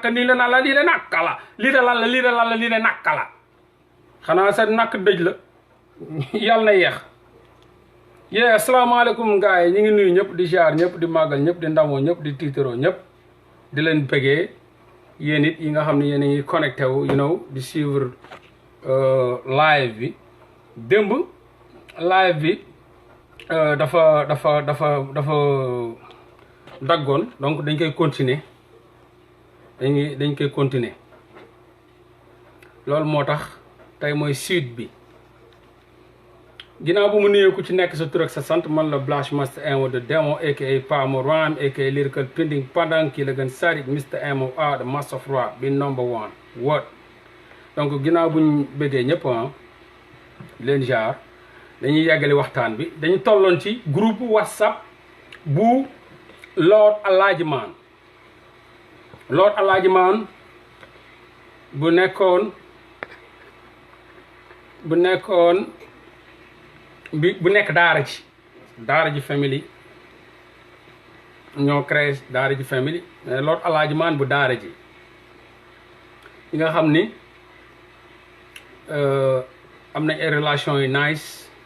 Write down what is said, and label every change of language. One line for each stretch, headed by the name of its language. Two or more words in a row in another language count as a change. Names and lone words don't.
Wolof: nii la naan la lii de nàkka la lii de lan la lii de lan la lii de nàkka la xanaa sa nàkk dëj la yàlla na yeex yee asalaamaaleykum gars yi ñu ngi nuyu ñëpp di ziar ñëpp di màggal ñëpp di ndamoo ñëpp di tiitaroo ñëpp di leen bëggee yéen it yi nga xam ne yéen a ngi connecté wu
English: you know
Wolof: di suivre live bi démb live bi dafa daggoon donc dañ koy continuer dañ koy continuer loolu moo tax tey mooy suite bi ginnaaw bu mu nuyee ku ci nekk sa tur ak sa sant man la Blash Master Emo de Demo aka Pamo Ram aka Lyrical Pending Pandang kii la gën sarit Mr Emo the Master of Rap bi
English: number 1 word
Wolof: donc ginnaaw buñ bëggee ñëpp leen jaar dañuy yàggali waxtaan bi dañu tolloon ci groupe WhatsApp bu Lord Alhaji Man bu nekk daara ji family ñoo créé daara ji family Lord Alhaji Man bu daara ji yi nga xam ni am nañ ay relation yu nice